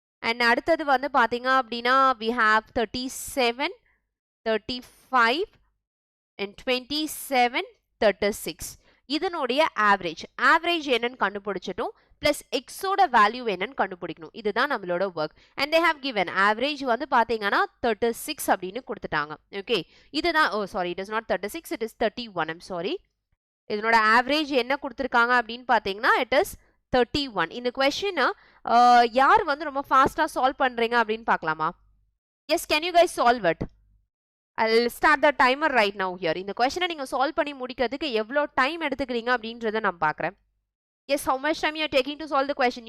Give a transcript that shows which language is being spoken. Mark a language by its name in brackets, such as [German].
[Tamil] And அடுத்தது வந்து பாத்தீங்க அப்படின்னா [English] we have [Tamil] 37, 35 and 27, 36. இதனுடைய ஆவரேஜ் என்னன்னு கண்டுபிடிச்சிட்டோம். plus x ஓட வேல்யூ என்னன்னு கண்டுபிடிக்கணும். இதுதான் நம்மளோட work. [English] and they have given average [Tamil] வந்து பாத்தீங்கன்னா 36 அப்படின்னு கொடுத்துட்டாங்க. [English] okay [Tamil] இதுதான் [English] sorry, it is not 36, it is 31. I'm sorry. [Tamil] இதனோட ஆவரேஜ் என்ன கொடுத்திருக்காங்க அப்படின்னு பாத்தீங்கன்னா [English] it is 31. [Tamil] இந்த क्वेश्चन யார் வந்து ரொம்ப ஃபாஸ்டா சால்வ் பண்றீங்க அப்படின்னு பார்க்கலாமா? [English] yes, can you guys solve it? I'll start the timer right now here. [Tamil] இந்த क्वेश्चனை நீங்க சால்வ் பண்ணி முடிக்கிறதுக்கு எவ்வளவு டைம் எடுத்துக்கிறீங்க அப்படின்றத நான் பார்க்கறேன். [English] yes, how much time you are taking to solve the question?